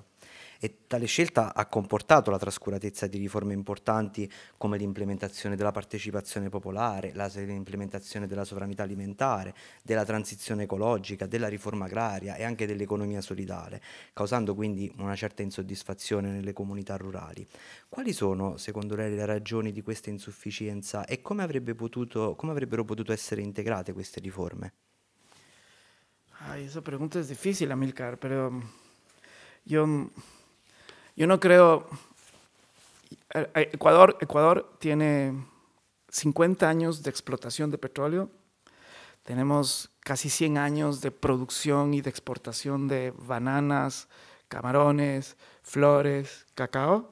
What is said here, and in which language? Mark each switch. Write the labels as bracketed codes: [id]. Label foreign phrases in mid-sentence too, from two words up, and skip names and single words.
[it] E tale scelta ha comportato la trascuratezza di riforme importanti come l'implementazione della partecipazione popolare, l'implementazione della sovranità alimentare, della transizione ecologica, della riforma agraria e anche dell'economia solidale, causando quindi una certa insoddisfazione nelle comunità rurali. Quali sono, secondo lei, le ragioni di questa insufficienza e come avrebbero potuto essere integrate queste riforme? [es] Esa pregunta es difícil, Amílcar, pero yo no creo. Ecuador tiene 50 años de explotación de petróleo, tenemos casi 100 años de producción y de exportación de bananas, camarones, flores, cacao.